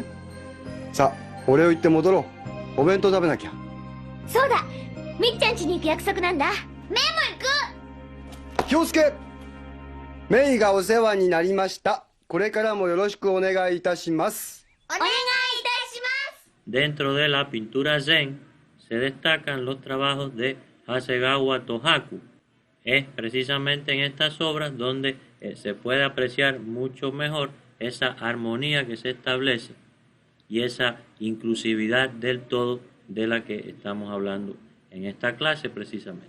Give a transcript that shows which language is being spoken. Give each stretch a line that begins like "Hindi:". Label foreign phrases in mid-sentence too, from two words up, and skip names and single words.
Japanese: さあ、お礼を言って戻ろう。お弁当食べなきゃ。そうだ、みっちゃん家に行く約束なんだ。メイも行く。気をつけ。メイがお世話になりました。これからもよろしくお願いいたします。お願いいたします。
Spanish: Dentro de la pintura Zen se destacan los trabajos de Hasegawa Tohaku. Es precisamente en estas obras donde se puede apreciar mucho mejor esa armonía que se establece y esa inclusividad del todo de la que estamos hablando en esta clase precisamente.